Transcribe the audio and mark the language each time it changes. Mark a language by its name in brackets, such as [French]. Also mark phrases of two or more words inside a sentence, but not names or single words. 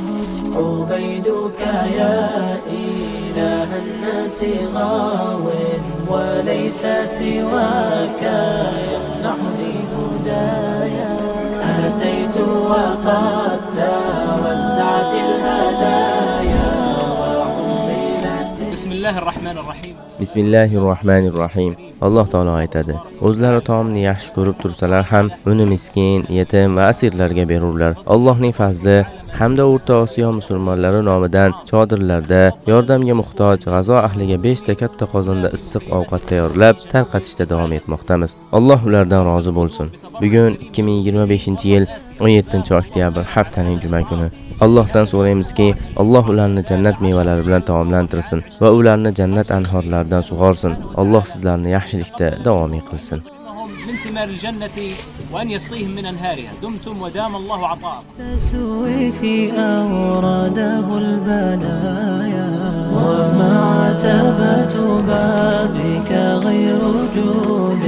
[Arabic] عبيدك يا إله الناس غاو وليس سواك يمنحني هدايا. أتيت وقد توزعت الهدايا وحملت. بسم الله الرحمن الرحيم. [Uzbek] Bismillahirrohmanirrohim. Alloh taolo aytadi: O'zlari taomni yaxshi ko'rib tursalar ham uni miskin, yetim va asirlarga berurlar. Allohning fazli hamda O'rta Osiyo musulmonlari nomidan chodirlarda yordamga muhtoj g'azo ahliga 5 ta katta qozonda issiq ovqat tayyorlab tarqatishda davom etmoqdamiz. Alloh ulardan rozi bo'lsin. Bugun 2025-yil 17-oktyabr haftaning juma kuni. Allohdan so'raymizki, Alloh ularni jannat mevalari bilan taomlantirsin va ularni jannat anhorlaridan sug'orsin. Alloh sizlarni yaxshilikda davomiy qilsin. [Arabic] من ثمار الجنة وأن يسقيهم من أنهارها دمتم ودام الله عطاءكم. تسويفي أورده البلايا وما عتبة بابك غير جود